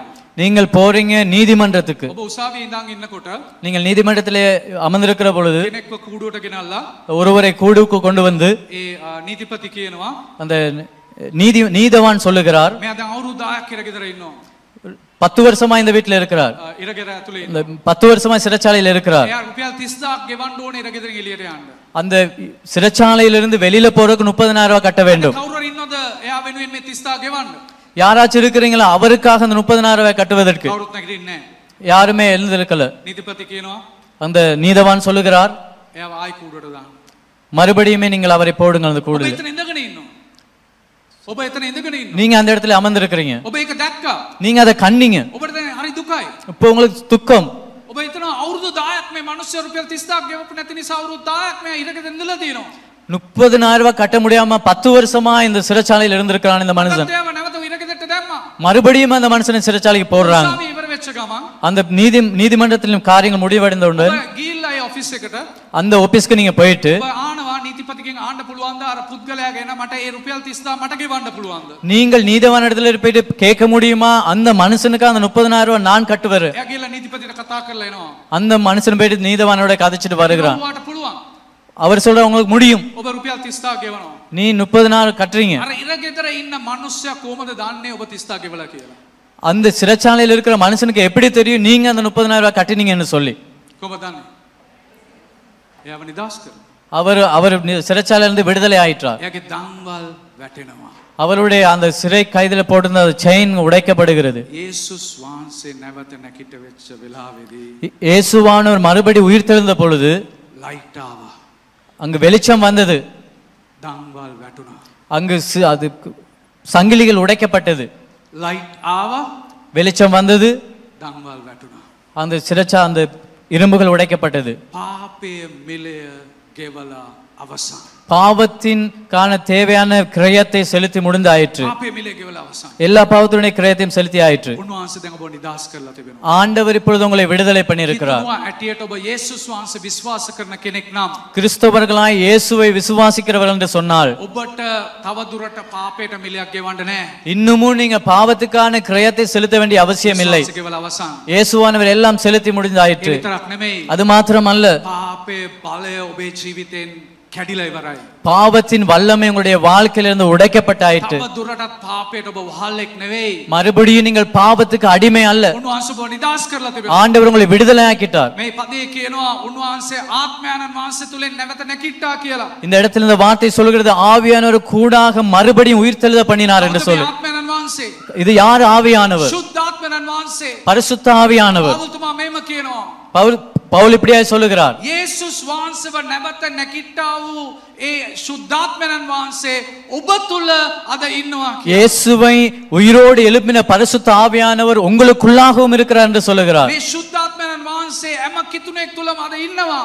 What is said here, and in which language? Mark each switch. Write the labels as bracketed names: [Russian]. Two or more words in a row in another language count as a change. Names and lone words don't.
[Tamil] நீங்கள் போறீங்க நீதிமன்றத்துக்கு. [Sinhala] ඔබ උසාවියේ ඉඳන් ඉන්නකොට [Tamil] நீங்கள் நீதிமன்றத்திலே அமர்ந்திருக்கிற பொழுது [Sinhala] කෙනෙක්ව කූඩුවට ගෙනල්ලා [Tamil] ஒருவரை கூடுக்கு கொண்டு வந்து [Sinhala] ඒ නීතිපති කියනවා [Tamil] அந்த நீதவான் சொல்லுகிறார், [Sinhala] මෙයා දැන් අවුරුදු 10ක් ඉර ගෙදර ඉන්නවා. [Tamil] 10 வருஷமா இந்த வீட்டுல இருக்கிறார். [Sinhala] ඉරගෙදර ඇතුලේ [Tamil] இந்த 10 வருஷமா சிறைச்சாலையில் இருக்கிறார். [Sinhala] එයා රුපියල් 30000ක් ගෙවන්න ඕනේ ඉරගෙදරින් එළියට යන්න. [Tamil] அந்த சிறைச்சாலையிலிருந்து வெளியில போறதுக்கு 30,000 ரூபாய் கட்ட வேண்டும். [Sinhala] කවුරු හරි ඉන්නවද එයා වෙනුවෙන් මේ 30000 ගෙවන්න? [Tamil] யாராச்சும் இருக்கிறீங்களா அவருக்காக அந்த 30,000 ரூபாய் கட்டுவதற்கு? [Sinhala] කවුරුත් නැගිටින්නේ නැහැ. [Tamil] யாருமே எழுந்திருக்கல. [Sinhala] නීතිපති කියනවා [Tamil] அந்த நீதவான் சொல்லுகிறார், [Sinhala] එයාව ආයි කූඩුවට දාන්න. [Tamil] மறுபடியுமே நீங்கள் அவரை போடுங்கள் அந்த [Sinhala] ඔබ [Tamil] கூடுல. [Sinhala] එතන ඉඳගෙන ඉන්නවා. ඔබ එතන ඉඳගෙන ඉන්නවා. [Tamil] நீங்க அந்த இடத்துல அமர்ந்திருக்கிறீங்க. [Sinhala] ඔබ ඒක දැක්කා. [Tamil] நீங்க அதை கண்டீங்க. [Sinhala] ඔබට දැන් හරි දුකයි. [Tamil] இப்போ உங்களுக்கு துக்கம். [Sinhala] ඔබ හිතන අවුරුදු 10ක් මේ මිනිස්සු රුපියල් 30000ක් ගෙවපු නැති නිසා අවුරුදු 10ක් මෙයා ඉරගෙදර ඉඳලා තියෙනවා. [Tamil] 30,000 ரூபாய் கட்ட முடியாம 10 வருஷமா இந்த சிறைச்சாலையில் இருந்திருக்கிறான் இந்த மனுஷன். [Sinhala] ඒව නැවත ඉරගෙදරට දැම්මා. [Tamil] மறுபடியும் அந்த மனுஷனை சிறைச்சாலைக்கு போடுறாங்க. [Sinhala] උසාවිය ඉවර වෙච්ච ගමන් [Tamil] அந்த நீதிமன்றத்திலும் காரியங்கள் முடிவடைந்தவுடன் [Sinhala] ඔබ ගිහිල්ලා ඒ ඔෆිස් එකට [Tamil] அந்த ஆபீஸ்க்கு நீங்க போயிட்டு [Sinhala] ඔබ ආනවා නීතිපතිගෙන් ආන්න පුළුවන්ද අර පුද්ගලයාගේ එන මට ඒ රුපියල් 30000 මට ගෙවන්න පුළුවන්ද? [Tamil] நீங்கள் நீதிவான் இடத்துல போயிட்டு கேட்க முடியுமா அந்த மனுஷனுக்கு அந்த 30,000 ரூபாய் நான் கட்டுவேன்? [Sinhala] එයා ගිහිල්ලා නීතිපතිට කතා කරලා එනවා. [Tamil] அந்த மனுஷன் போயிட்டு நீதிவானோட கதைச்சிட்டு வருகிறான். [Sinhala] ඔයාට පුළුවන්. [Tamil] அவர் சொல்ற உங்களுக்கு முடியும், [Sinhala] ඔබ රුපියල් 30000 ගෙවනවා. [Tamil] நீ 30,000 கட்டுறீங்க. [Sinhala] අර ඉරගෙදර ඉන්න මිනිස්සයා කොහමද දන්නේ ඔබ 30000 ගෙවලා කියලා? [Tamil] அந்த சிறைச்சாலையில் இருக்கிற மனுஷனுக்கு எப்படி தெரியும் நீங்க அந்த 30,000 ரூபாய் கட்டினீங்கன்னு சொல்லி? [Sinhala] කොහමද දන්නේ? එයාව නිදාස් කරනවා. [Tamil] அவர் சிறைச்சாலையிலிருந்து விடுதலை ஆயிட்டார். [Sinhala] එයාගේ දම්වල් වැටෙනවා. [Tamil] அவருடைய அந்த சிறை கைதில போட்டிருந்த செயின் உடைக்கப்படுகிறது. [Sinhala] යේසුස් වහන්සේ නැවත නැකිට වෙච්ච වෙලාවේදී [Tamil] இயேசுவானவர் மறுபடி உயிர் தெழுந்த பொழுது [Sinhala] ලයිට් ආවා. [Tamil] அங்கு வெளிச்சம் வந்தது. [Sinhala] දම්වල් වැටුණා. [Tamil] அங்கு அது சங்கிலிகள் உடைக்கப்பட்டது. [Sinhala] ලයිට් ආවා. [Tamil] வெளிச்சம் வந்தது. [Sinhala] දම්වල් වැටුණා. [Tamil] அந்த இரும்புகள் உடைக்கப்பட்டது. [Sinhala] පාපයේ මිලය ගෙවලා අවසන්. [Tamil] பாவத்தின் கான தேவையான கிரயத்தை செலுத்தி முடிந்தாயிற்று. [Sinhala] පාපේ මිල ගෙවලා අවසන්. [Tamil] எல்லா பாவத்துடைய கிரயத்தையும் செலுத்தி ஆயிற்று. [Sinhala] උන්වහන්සේ දැන් ඔබ නිදහස් කරලා තිබෙනවා. [Tamil] ஆண்டவர் இப்பொழுது உங்களை விடுதலை பண்ணியிருக்கிறார். [Sinhala] හිතනවා ඇටියට ඔබ යේසුස් වහන්සේ විශ්වාස කරන කෙනෙක් නම් [Tamil] கிறிஸ்தவர்களாய் இயேசுவை விசுவாசிக்கிறவர்கள் என்று சொன்னால் [Sinhala] ඔබට තව දුරට පාපයට මිලයක් ගෙවන්න නැහැ. [Tamil] இன்னமும் நீங்க பாவத்துக்கான கிரயத்தை செலுத்த வேண்டிய அவசியம் இல்லை. [Sinhala] විශ්වාස ගෙවලා අවසන්. [Tamil] இயேசுவானவர் எல்லாம் செலுத்தி முடிந்தாயிற்று. [Sinhala] ඒ විතරක් නෙමෙයි. [Tamil] அது மாத்திரமல்ல, [Sinhala] පාපේ බලය ඔබේ ජීවිතෙන් කැඩිලා ඉවරයි. [Tamil] பாவத்தின் வல்லமை உங்களுடைய வாழ்க்கையிலிருந்து உடைக்கப்பட்டாயிற்று. [Sinhala] තව දුරටත් පාපයට ඔබ වහල්ෙක් නෙවෙයි. [Tamil] மறுபடியும் நீங்கள் பாவத்துக்கு அடிமை அல்ல. [Sinhala] උන්වහන්සේ ඔබ නිදහස් කරලා තිබෙනවා. [Tamil] ஆண்டவர் உங்களை விடுதலை ஆக்கிட்டார். [Sinhala] මේ පදේ කියනවා උන්වහන්සේ ආත්මයන්න් වහන්සේ තුලින් නැවත නැකිට්ටා කියලා. [Tamil] இந்த இடத்துல இந்த வார்த்தை சொல்கிறது ஆவியானவர் கூடாக மறுபடியும் உயிர்த்தெழுத பண்ணினார் என்று சொல்லு. [Sinhala] ආත්මයන්න් වහන්සේ [Tamil] இது யார் ஆவியானவர்? [Sinhala] සුද්ධාත්මයන්න් වහන්සේ. [Tamil] பரிசுத்த ஆவியானவர். [Sinhala] පවුල්තුමා මේම කියනවා. [Tamil] பவுல் இப்படியாய் சொல்லுகிறார், [Sinhala] යේසුස් වහන්සේව නැවත නැකිට්ටා වූ ඒ සුද්ධාත්මයන්න් වහන්සේ ඔබ තුල අද ඉන්නවා කියලා. [Tamil] இயேசுவை உயிரோடு எழுப்பின பரிசுத்த ஆவியானவர் உங்களுக்குள்ளாகவும் இருக்கிறார் என்று சொல்லுகிறார். [Sinhala] මේ සුද්ධාත්මයන්න් වහන්සේ හැම කිතුනෙක් තුලම අද ඉන්නවා.